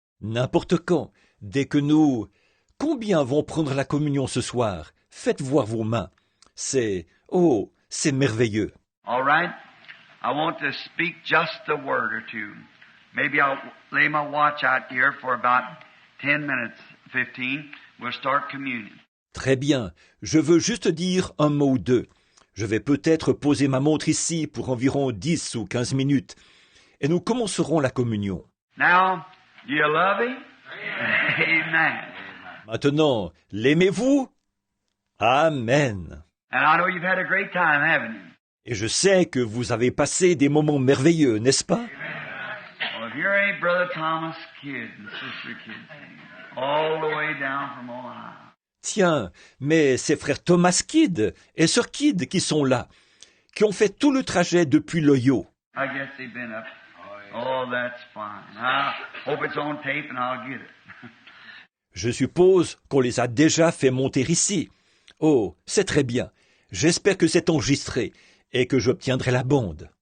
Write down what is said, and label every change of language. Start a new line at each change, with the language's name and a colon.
French: N'importe quand. Dès que nous... Combien vont prendre la communion ce soir? Faites voir vos mains. C'est merveilleux.
English: All right. I want to speak just a word or two. Maybe I'll lay my watch out here for about 10 minutes, 15. We'll start communion.
French: Très bien. Je veux juste dire un mot ou deux. Je vais peut-être poser ma montre ici pour environ 10 ou 15 minutes. Et nous commencerons la communion.
English: Now, do you love him? Amen.
French: Maintenant, l'aimez-vous? Amen.
English: And I know you've had a great time, haven't you?
French: Et je sais que vous avez passé des moments merveilleux, n'est-ce pas?
English: Well, if you're ain't Brother Thomas Kidd and Sister Kidd, all the way down from Ohio.
French: Tiens, mais c'est frère Thomas Kidd et sœur Kidd qui sont là, qui ont fait tout le trajet depuis l'Ohio.
English: I guess they've been up. Oh, that's fine. I hope it's on tape and I'll get it.
French: Je suppose qu'on les a déjà fait monter ici. Oh, c'est très bien. J'espère que c'est enregistré et que j'obtiendrai la bande.